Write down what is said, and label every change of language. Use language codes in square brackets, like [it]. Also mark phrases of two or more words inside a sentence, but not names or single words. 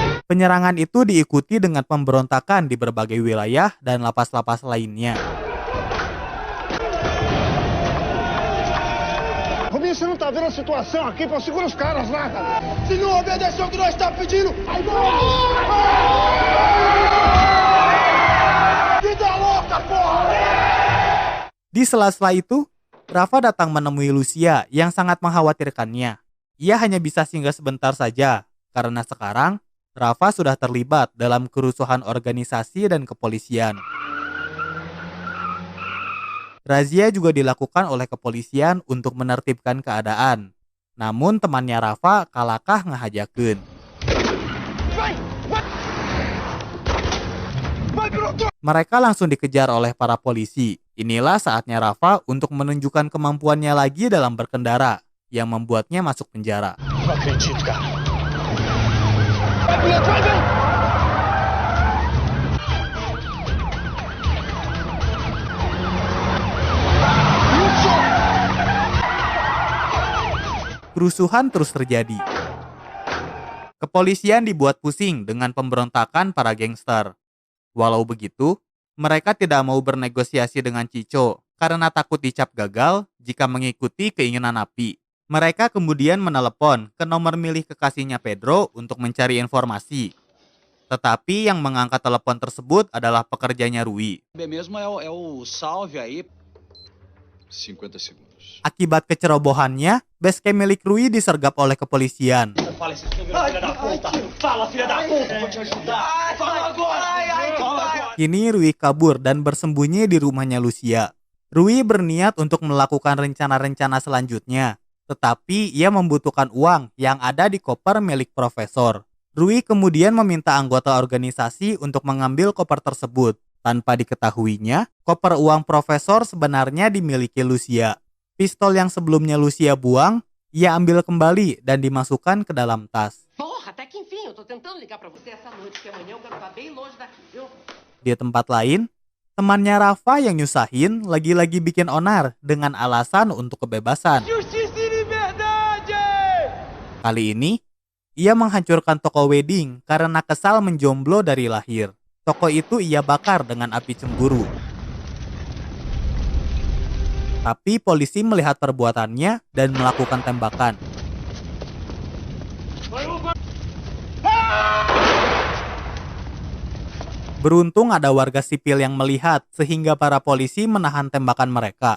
[id] Penyerangan itu diikuti dengan pemberontakan di berbagai wilayah dan lapas-lapas lainnya. [pt] Rubinho, você não tá vendo a situação aqui? Pô, segura os caras lá, cara. Se não obedecer o que nós tá pedindo, aí vida louca, porra! [id] Di sela-sela itu, Rafa datang menemui Lucia yang sangat mengkhawatirkannya. Ia hanya bisa singgah sebentar saja, karena sekarang Rafa sudah terlibat dalam kerusuhan organisasi dan kepolisian. Razia juga dilakukan oleh kepolisian untuk menertibkan keadaan. Namun temannya Rafa [su] kalakah ngehajakeun. [id] Mereka langsung dikejar oleh para polisi. Inilah saatnya Rafa untuk menunjukkan kemampuannya lagi dalam berkendara, yang membuatnya masuk penjara. [pt] Não acredito, cara. [id] Kerusuhan terus terjadi. Kepolisian dibuat pusing dengan pemberontakan para gangster. Walau begitu, mereka tidak mau bernegosiasi dengan Chico karena takut dicap gagal jika mengikuti keinginan Napi. Mereka kemudian menelepon ke nomor milik kekasihnya Pedro untuk mencari informasi. Tetapi yang mengangkat telepon tersebut adalah pekerjanya Rui. [pt] Mesmo é o salve aí. 50 segundos. [id] Akibat kecerobohannya, basecamp milik Rui disergap oleh kepolisian. [pt] Fala, esse filho da puta! Fala, filha da puta! Vou te ajudar! Fala agora! Fala agora! [id] Kini Rui kabur dan bersembunyi di rumahnya Lucia. Rui berniat untuk melakukan rencana-rencana selanjutnya, tetapi ia membutuhkan uang yang ada di koper milik profesor. Rui kemudian meminta anggota organisasi untuk mengambil koper tersebut. Tanpa diketahuinya, koper uang profesor sebenarnya dimiliki Lucia. Pistol yang sebelumnya Lucia buang, ia ambil kembali dan dimasukkan ke dalam tas. [pt] Porra, até que enfim, eu tô tentando ligar pra você essa noite, que amanhã eu quero estar bem longe daqui, viu? [id] Di tempat lain, temannya Rafa yang nyusahin lagi-lagi bikin onar dengan alasan untuk kebebasan. [pt] Justiça e liberdade! [id] Kali ini, ia menghancurkan toko wedding karena kesal menjomblo dari lahir. Toko itu ia bakar dengan api cemburu. Tapi polisi melihat perbuatannya dan melakukan tembakan. Beruntung ada warga sipil yang melihat sehingga para polisi menahan tembakan mereka.